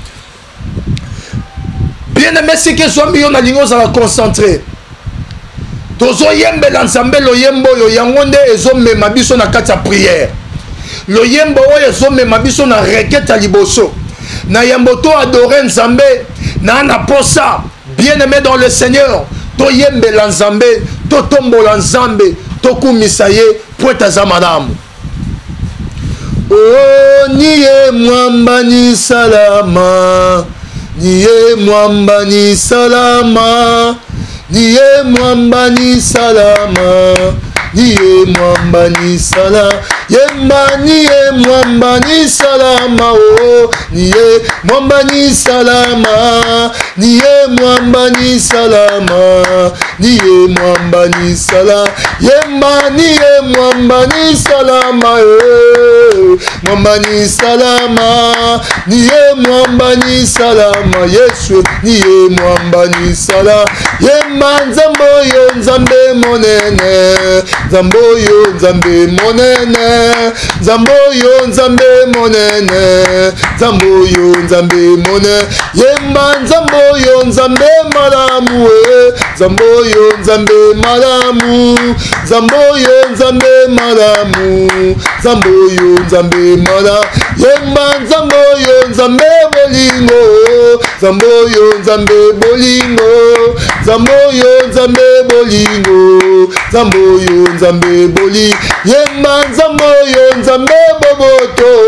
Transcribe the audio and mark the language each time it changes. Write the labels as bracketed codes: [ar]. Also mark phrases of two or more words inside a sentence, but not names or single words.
[fr] bien aimé [ln] esika ezwami yo nalingi ozala concentré tozoyembela nzambe loyembo oyo yango nde ezomema biso na kati ya prière loyembo oyo ezomema biso na requête ya liboso na yembo to adorer nzambe na posa [fr] bien aimé dans le Seigneur [ln] toyembela nzambe totombola nzambe tokumisa ye po ete aza malamu. [sw] Oh niye mwamba ni salama niye mwamba ni salama niye mwamba ni salama niye mwamba ni salama yemba niye mwamba ni salama oh niye mwamba ni salama niye mwamba ni salama niye mwamba ni salama yemba niye mwamba ni salama mwamba ni salama niye mwamba ni salama Yesu niye mwamba ni salama [ln] yemba nzambo yo nzambe monene nzambo yo nzambe monene nzambo yo nzambe monene nzambo yo nzambe monene yemba nzambo yo nzambe malamu nzambo yo nzambe malamu nzambo yo nzambe malamu nzambo yo nzambe malamu yemba nzambo yo nzambe bolingo nzambo yo nzambe bolingo nzambo yo nzambe bolingo nzambo yo nzambe boli yemba nzambo yo nzambe boboto